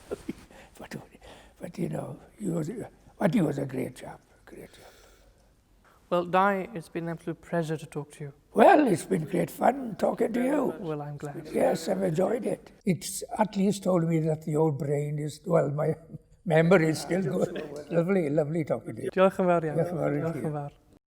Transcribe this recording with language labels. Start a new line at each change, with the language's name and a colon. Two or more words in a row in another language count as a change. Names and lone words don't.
English: but you know, he was a great chap, great chap. Well, Dai, it's been an absolute pleasure to talk to you. Well, it's been great fun talking to you. Well, I'm glad. Yes, I've enjoyed it. It's at least told me that the old brain is, well, my memory is still good. Lovely, lovely talking to you.
Welsh: Diolch yn fawr iawn. Diolch yn fawr i Diolch chi. yn fawr.